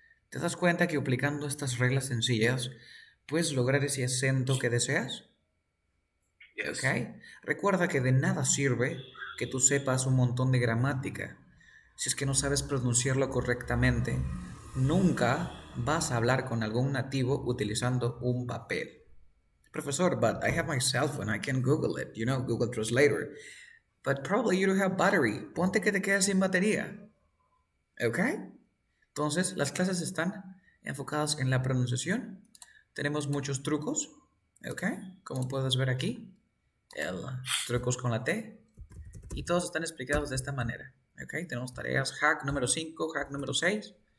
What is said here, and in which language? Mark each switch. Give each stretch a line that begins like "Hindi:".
Spanish: ¿Te das cuenta que aplicando estas reglas sencillas puedes lograr ese acento que deseas?
English: Yes.
Spanish: ¿Ok? Recuerda que de nada sirve que tú sepas un montón de gramática. Si es que no sabes pronunciarlo correctamente, nunca vas a hablar con algún nativo utilizando un papel.
English: Profesor, but I have my cell phone. I can Google it. Google Translator. But probably you don't have battery.
Spanish: Ponte que te quedas sin batería. ¿Ok? Entonces, las clases están enfocadas en la pronunciación. Tenemos muchos trucos. ¿Ok? Como puedes ver aquí. Trucos con la T. Y todos están explicados de esta manera. ¿Ok? Tenemos tareas. Hack número 5, hack número 6.